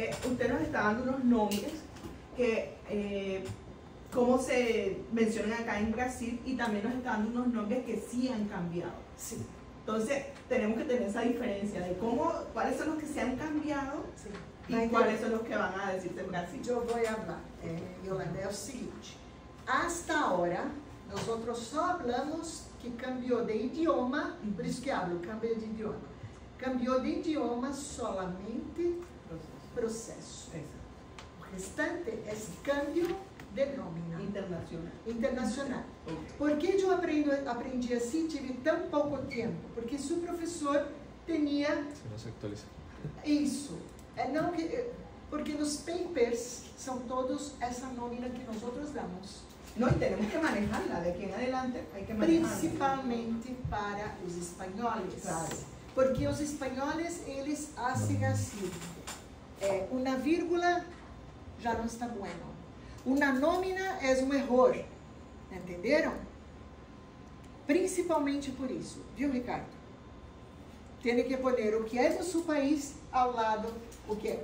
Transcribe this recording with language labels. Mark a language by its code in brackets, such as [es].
[es] Usted nos está dando unos nombres que, como se mencionan acá en Brasil, y también nos está dando unos nombres que sí han cambiado. Sí. Entonces, tenemos que tener esa diferencia de cuáles son los que se han cambiado Sí. y cuáles son los que van a decirse en Brasil. [pt] Eu vou falar, Yolanda, é o seguinte. Hasta agora, nós só falamos que cambiou de idioma, por isso que [es] hablo, cambio de idioma. [pt] Cambiou de idioma solamente processo. O restante é cambio de nómina. Internacional. Por que eu aprendi assim, tive tão pouco tempo? Porque se o professor tinha... Se não se actualiza. Isso. Porque nos papers são todos essa nómina que nós outros damos. [es] No, y tenemos que manejarla, de aquí en adelante hay que manejarla. [pt] Principalmente para os espanhóis. Claro. Porque os espanhóis, eles fazem assim. Uma vírgula já não está bueno. Uma nómina é um erro. Entenderam? Principalmente por isso. Viu, Ricardo? Tem que pôr o que é do seu país ao lado o que é.